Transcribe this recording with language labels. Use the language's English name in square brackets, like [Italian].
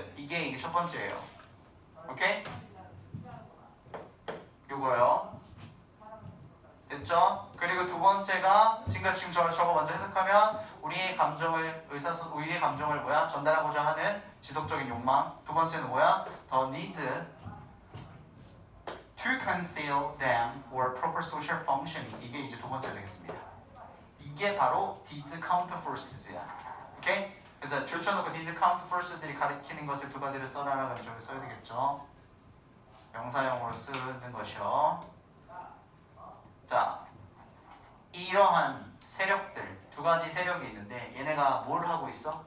[Korean] 이게 첫 번째예요. 오케이? 요거요. 됐죠? 그리고 두 번째가 지금 저거 먼저 해석하면 우리의 감정을 뭐야? 전달하고자 하는 지속적인 욕망. 두 번째는 뭐야? [English] The need to conceal them for proper social functioning. [Korean] 이게 이제 두 번째 되겠습니다. 이게 바로 [English] these counter forces [Korean] 야. 오케이? 그래서 줄쳐놓고 these counter forces들이 가리키는 것을 두 가지를 써라라고 저기 써야 되겠죠. 명사형으로 쓰는 것이요. 자, 이러한 세력들 두 가지 세력이 있는데 얘네가 뭘 하고 있어?